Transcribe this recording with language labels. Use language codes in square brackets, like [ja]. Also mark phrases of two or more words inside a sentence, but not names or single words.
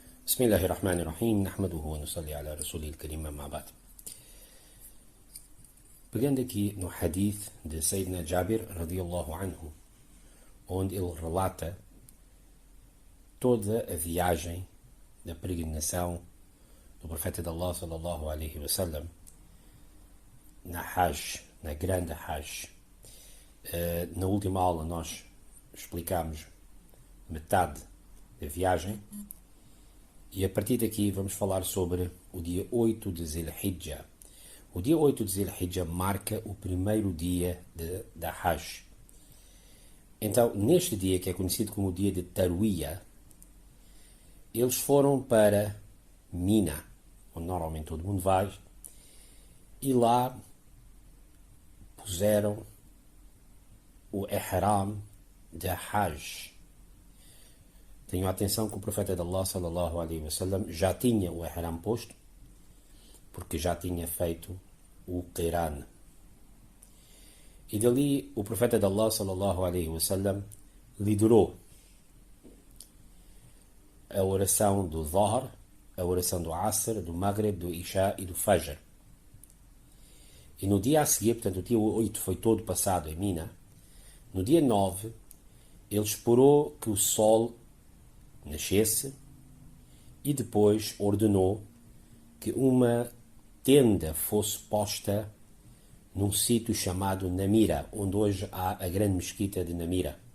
[ar] بسم الله الرحمن الرحيم نحمده ونصلي على رسوله الكريم أما بعد. [pt] Pegando aqui no hadith de Sayyidina Jabir [ar] رضي الله عنه, [pt] onde ele relata toda a viagem da peregrinação do profeta de Allah [ar] صلى الله عليه وسلم [pt] na Hajj, na grande Hajj. Na última aula nós explicámos metade da viagem e a partir daqui vamos falar sobre o dia 8 de Zil-Hijjah. O dia 8 de Zil-Hijjah marca o primeiro dia da Hajj. Então, neste dia, que é conhecido como o dia de Tarwiyah, eles foram para Mina, onde normalmente todo mundo vai, e lá puseram o ihram da Hajj. Tenham atenção que o profeta de Allah [ar] صلى الله عليه وسلم [pt] já tinha o ihram posto, porque já tinha feito o Qiran. E dali o profeta de Allah [ar] صلى الله عليه وسلم [pt] liderou a oração do Dhahr, a oração do Asr, do Maghrib, do Isha e do Fajr. E no dia a seguir, portanto o dia 8 foi todo passado em Mina, no dia 9 ele esperou que o sol nascesse e depois ordenou que uma tenda fosse posta num sítio chamado Namira, onde hoje há a grande mesquita de Namira.